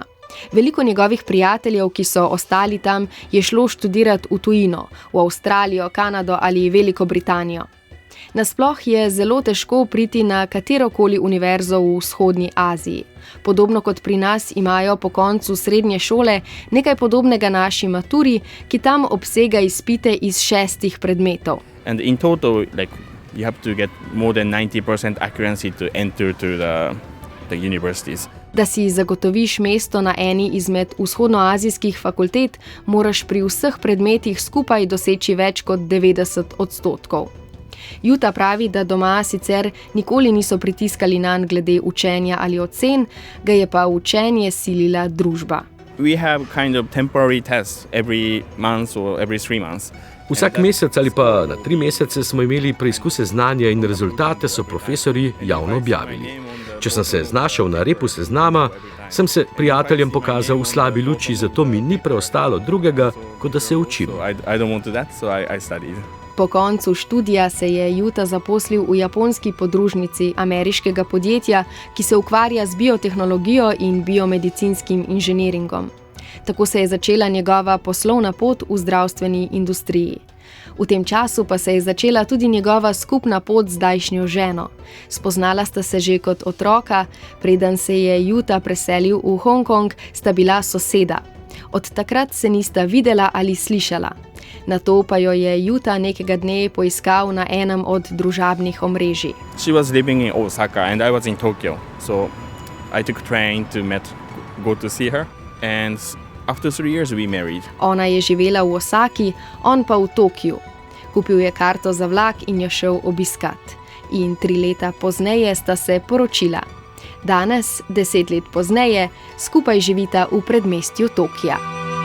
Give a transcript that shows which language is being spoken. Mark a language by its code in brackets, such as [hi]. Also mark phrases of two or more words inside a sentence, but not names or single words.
[sl] Veliko njegovih prijateljev, ki so ostali tam, je šlo študirati v tujino, v Avstralijo, Kanado ali Veliko Britanijo. Nasploh je zelo težko priti na katerokoli univerzo v vzhodni Aziji. Podobno kot pri nas imajo po koncu srednje šole nekaj podobnega naši maturi, ki tam obsega izpite iz 6 predmetov. [en] And in total, you have to get more than 90% accuracy to enter to the universities. [sl] Da si zagotoviš mesto na eni izmed vzhodnoazijskih fakultet, moraš pri vseh predmetih skupaj doseči več kot 90%. Juta pravi, da doma sicer nikoli niso pritiskali nanj glede učenja ali ocen, ga je pa učenje silila družba. [en] We have kind of temporary tests every month or every 3 months. [sl] Vsak mesec ali pa na 3 mesece smo imeli preizkuse znanja in rezultate so profesorji javno objavili. Če sem se znašel na repu seznama, sem se prijateljem pokazal v slabi luči, zato mi ni preostalo drugega, kot da se učim. [en] So I don't want to that, so I studied. [sl] Po koncu študija se je Juta zaposlil v japonski podružnici ameriškega podjetja, ki se ukvarja z biotehnologijo in biomedicinskim inženiringom. Tako se je začela njegova poslovna pot v zdravstveni industriji. V tem času pa se je začela tudi njegova skupna pot z zdajšnjo ženo. Spoznala sta se že kot otroka, preden se je Juta preselil v Hongkong, sta bila soseda. Od takrat se nista videla ali slišala. Nato pa jo je Juta nekega dne poiskal na enem od družabnih omrežij. [en] She was living in Osaka and I was in Tokyo. So I took train to go to see her, and after 3 years we married. [sl] Ona je živela v Osaki, on pa v Tokiu. Kupil je karto za vlak in jo šel obiskat. In 3 leta pozneje sta se poročila. Danes, 10 let pozneje, skupaj živita v predmestju Tokija.